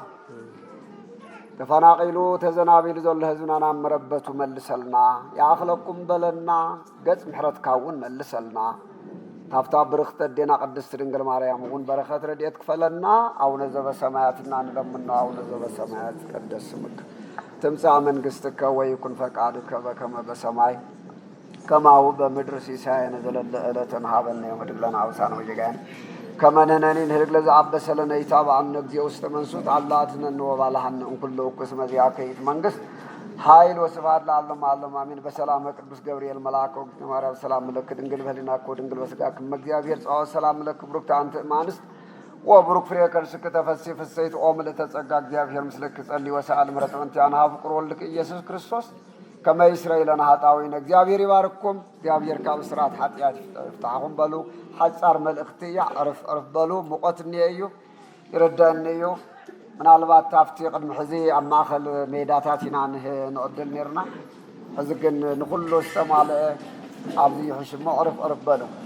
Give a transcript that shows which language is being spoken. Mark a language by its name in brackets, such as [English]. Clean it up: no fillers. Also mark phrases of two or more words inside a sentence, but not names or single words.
[Tigrinya] ተፈናቂሉ ተዘናቢሉ ዘሎ ህዝብና ናብ መረበቱ መልሰልና ይኣኽለኩም በለና ገጽ ምሕረትካ እውን መልሰልና ታፍታ ብርኽተ ኣዴና ቅድስት ድንግል ማርያም እውን በረኸት ረድኤት ክፈለና ኣቡነ ዘበሰማያትና ንለምኖ [Geez] ኣቡነ ዘበሰማያት ይትቀደስ ስምከ ትምጻእ መንግሥትከ ወይኩን ፈቃድከ በከመ በሰማይ ከማሁ በምድር ሲሳየነ ዘለለ ዕለትነ ሀበነ ዮም ወኅድግ ለነ አበሳነ ወጌጋየነ ከመ ንሕነኒ ንህድግ ለዘአበሰ ለነ ኢታብአነ እግዚኦ ውስተ መንሱት አላ አድኅነነ ወባልሐነ እምኩሉ እኩይ እስመ ዚአከ ይእቲ መንግሥት ኃይል ወስብሐት ለዓለመ ዓለም አሜን። በሰላመ ቅዱስ ገብርኤል መልአከ ወእግዝእትነ ማርያም ሰላም ለኪ ድንግል በኅሊናኪ ወድንግል በሥጋኪ እመ እግዚአብሔር ጸባኦት ሰላም ለኪ ብሩክት አንቲ እም አንስት ወብሩክ ፍሬ ከርሥኪ ተፈሥሒ ፍሥሕት ኦ ምልዕተ ጸጋ እግዚአብሔር ምስልኪ ጸልይ ወሰአል ምሕረተ እንቲአነ ሀብ ፍቁር ወልድኪ ኢየሱስ ክርስቶስ ከመ ይስረይ ለነ ኃጣውኢነ [Tigrinya] እግዚአብሔር ይባርክኩም። እግዚአብሔር ካብ እስራት ኃጢአት ይፍታሕኩም በሉ። ሓጻር መልእኽቲ እያ ዕርፍ ዕርፍ በሉ። ሙቐት እኒአ እዩ ይረዳእኒ እዩ ምናልባት ታፍቲ ቅድሚ ሕዚ ኣብ ማእኸል ሜዳታት ኢና ንዕድል ነርና ሕዚ ግን ንኩሉ ዝተማልአ ኣብዚ ይሕሽ እሞ ዕርፍ ዕርፍ በሉ